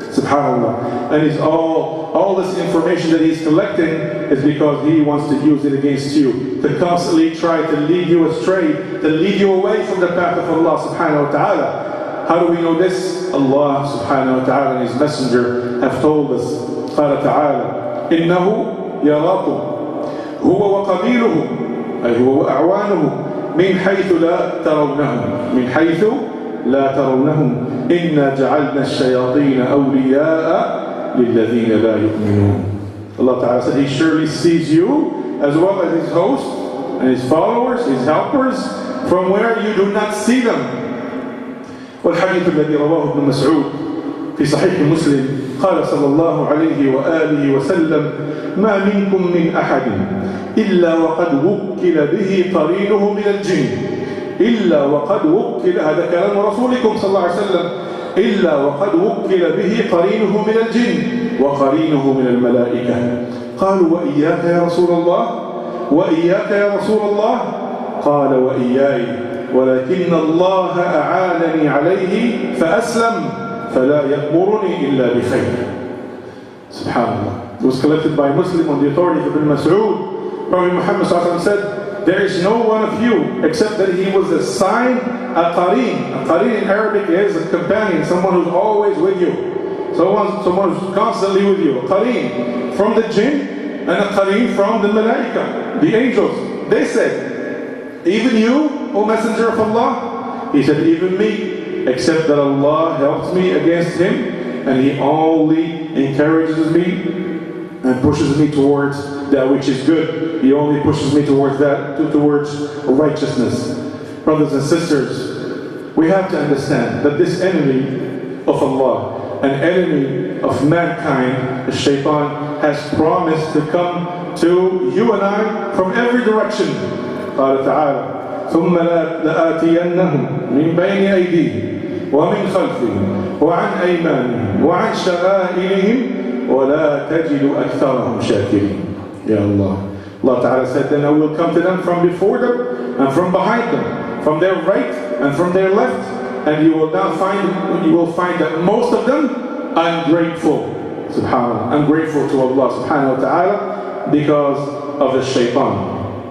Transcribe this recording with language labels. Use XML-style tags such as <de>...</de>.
<en>SubhanAllah. And it's all this information that he's collecting is because he wants to use it against you, to constantly try to lead you astray, to lead you away from the path of Allah subhanahu wa ta'ala. How do we know this? Allah subhanahu wa ta'ala and his messenger have told us.</en> <ar>قال تعالى إنه يراكم هو وقبيله أي هو وأعوانه من حيث لا ترونهم من حيث لا ترونهم إنا جعلنا الشياطين أولياء للذين لا يؤمنون.</ar> <en>Allah Ta'ala said He surely sees you as well as His host and His followers, His helpers, from where you do not see them.</en> <ar>والحديث الذي رواه ابن مسعود في صحيح مسلم قال صلى الله عليه وآله وسلم ما منكم من أحد إلا وقد وكل به قرينه من الجن إلا وقد وكل هذا كلام رسولكم صلى الله عليه وسلم إلا وقد وكل به قرينه من الجن وقرينه من الملائكة. قالوا وإياك يا رسول الله وإياك يا رسول الله قال وإياي ولكن الله أعانني عليه فأسلم فلا يأمرني إلا بخير.</ar> <en>Subhanallah. It was collected by Muslim on the authority of Ibn Mas'ud. Prophet Muhammad said, there is no one of you except that he was assigned a qareen. A qareen in Arabic is a companion, someone who's always with you. Someone who's constantly with you. A qareen from the jinn and a qareen from the malaika, the angels. They said, even you, O Messenger of Allah? He said, even me, except that Allah helps me against him and He only encourages me and pushes me towards that which is good. He only pushes me towards towards righteousness. Brothers and sisters, we have to understand that this enemy of Allah, an enemy of mankind, the Shaitan, has promised to come to you and I from every direction.</en> <ar>قال تعالى ثم لآتينهم من بين أيديهم ومن خلفهم وعن أيمانهم وعن شمائلهم ولا تجد أكثرهم شاكرين. Ya Allah.</ar> <en>Allah Ta'ala said, then I will come to them from before them and from behind them, from their right and from their left, and you will find that most of them ungrateful. Subhanallah, ungrateful to Allah Subhanahu wa Ta'ala because of the Shaitan.</en>